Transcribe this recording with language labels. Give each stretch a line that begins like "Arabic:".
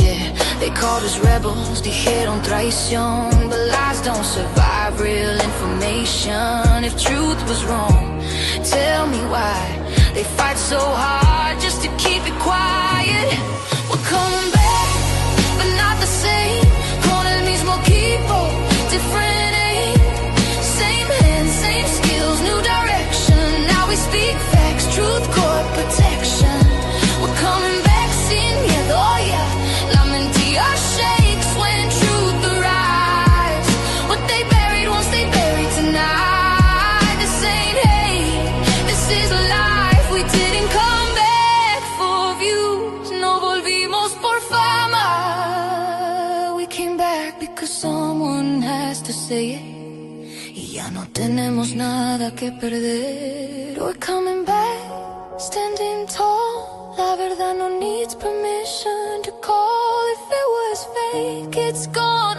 English: Yeah, they called us rebels, dijeron traición, but lies don't survive real information. If truth was wrong, tell me why they fight so hard just to keep it quiet. We're coming back, but not the same. Con el mismo equipo, different aim. Same hands, same skills, new direction. Now we speak facts, truth, core, protection. We're coming back
Spanish: sin miedo,
English: yeah.
Spanish: La mentira
English: shakes when truth arrives. What they buried once they buried tonight. This ain't hate, this is life. We didn't come back for views,
Spanish: no volvimos por fama.
English: We came back because someone has to say it.
Spanish: Y ya no tenemos nada que perder.
English: We're coming back, standing tall.
Spanish: La verdad no
English: needs permission to call. If it was fake, it's gone.